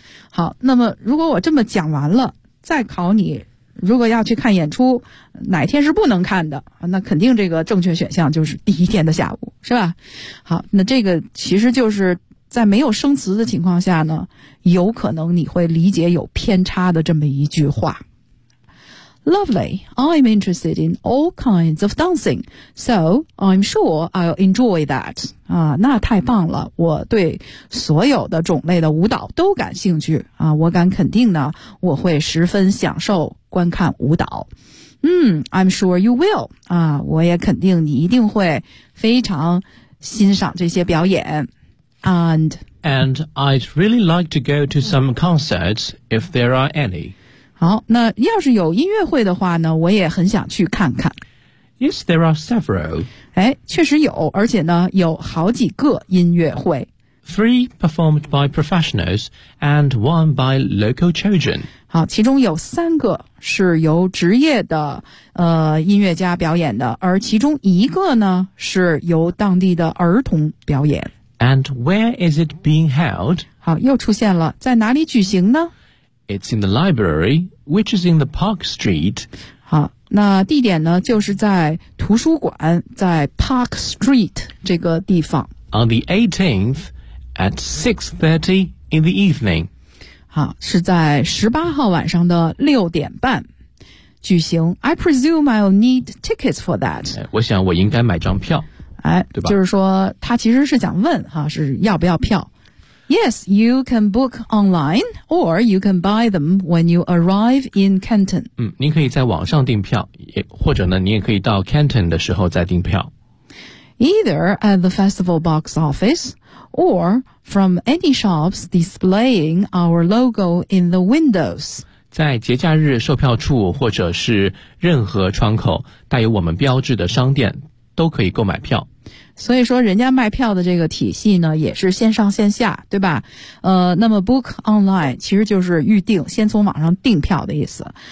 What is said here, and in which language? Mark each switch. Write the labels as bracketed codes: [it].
[zh] 好，那么如果我这么讲完了，再考你，如果要去看演出哪天是不能看的，那肯定这个正确选项就是第一天的下午，是吧？好，那这个其实就是在没有生词的情况下呢，有可能你会理解有偏差的这么一句话。 [en] Lovely, I'm interested in all kinds of dancing, so I'm sure I'll enjoy that. [zh] 啊，那太棒了，我对所有的种类的舞蹈都感兴趣啊，我敢肯定呢，我会十分享受观看舞蹈。 [en] I'm sure you will. [zh] 啊，我也肯定你一定会非常欣赏这些表演。 [en] And I'd really like to go to some concerts if there are any. [zh] 好，那要是有音乐会的话呢，我也很想去看看。 [en] Yes, there are several. [zh] 哎，确实有，而且呢，有好几个音乐会。 [en] 3 performed by professionals and 1 by local children. [zh] 好，其中有3个是由职业的音乐家表演的，而其中1个呢，是由当地的儿童表演。 [en] And where is it being held? [zh] 好，又出现了，在哪里举行呢？ [en] It's in the library, which is in the Park Street. [zh] 好，那地点呢，就是在图书馆，在 Park Street 这个地方。 [en] On the 18th, at 6:30 in the evening. [zh] 好，是在18号晚上的6:30举行。 [en] I presume I'll need tickets for that. [zh] 我想我应该买张票。哎，对吧？就是说，他其实是想问哈，是要不要票。 [en] Yes, you can book online, or you can buy them when you arrive in Canton. [zh] 您可以在网上订票，或者呢，你也可以到 Canton 的时候再订票。 [en] Either at the festival box office, or from any shops displaying our logo in the windows. [zh] 在节假日售票处，或者是任何窗口带有我们标志的商店，都可以购买票。所以说人家卖票的这个体系呢也是线上线下，对吧？那么 book online 其实就是预定，先从网上订票的意思。